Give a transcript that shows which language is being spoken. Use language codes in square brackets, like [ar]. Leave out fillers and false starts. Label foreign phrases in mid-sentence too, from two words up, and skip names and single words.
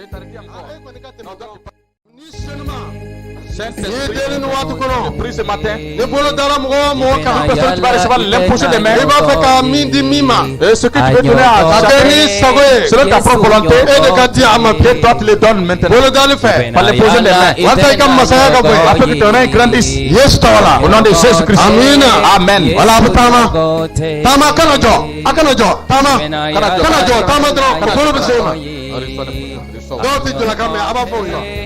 [fr] Saint-Esprit, [bm] Ni deni waati kɔnɔ. [fr] je prie ce matin. [bm] Ne bolo dara mɔgɔ o mɔgɔ kan. [fr] Personne qui va recevoir l'imposition des mains. [bm] I b'a fɛ ka min di min ma. [fr] Et ce que tu veux donner à [bm] A kɛ [fr] chacun, [bm] ni sago ye. [fr] selon ta propre volonté, [bm] E de ka di a ma [fr] que toi tu le donnes maintenant. [bm] Bolo dali fɛ. [fr] Par l'imposition des mains. [bm] Walasa i ka masaya ka bonya. [fr] Afin que ton règne grandisse. [bm] Yesu tɔgɔ la. [fr] Au nom de Jésus-Christ. [bm] Amina. [fr] Amen. [bm] Wala a bɛ taama. Taama kana jɔ. A kana jɔ. Taama. Kana jɔ. Taama dɔrɔn. Bolo bɛ se i ma. Dɔw tɛ jɔla kan mɛn a b'a fɔ o ye.